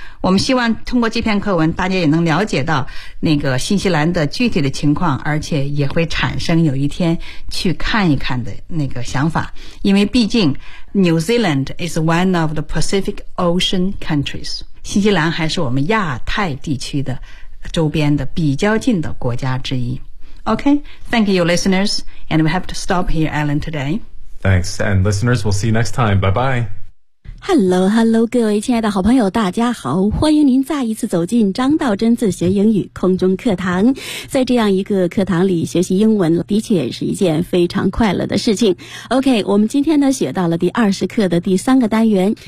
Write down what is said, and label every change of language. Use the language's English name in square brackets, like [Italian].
[Chinese] 我们希望通过这篇课文大家也能了解到那个新西兰的具体的情况而且也会产生有一天去看一看的那个想法因为毕竟 [English] New Zealand is one of the Pacific Ocean countries [Chinese] 新西兰还是我们亚太地区的周边的比较近的国家之一 [English] Okay, thank you, listeners. And we have to stop here, Alan, today. Thanks, and listeners, we'll see you next time. Bye-bye. [Chinese] Hello, hello, 各位亲爱的好朋友，大家好，欢迎您再一次走进张道真自学英语空中课堂。在这样一个课堂里学习英文，的确是一件非常快乐的事情。 OK, 我们今天呢，学到了第20课的第三个单元。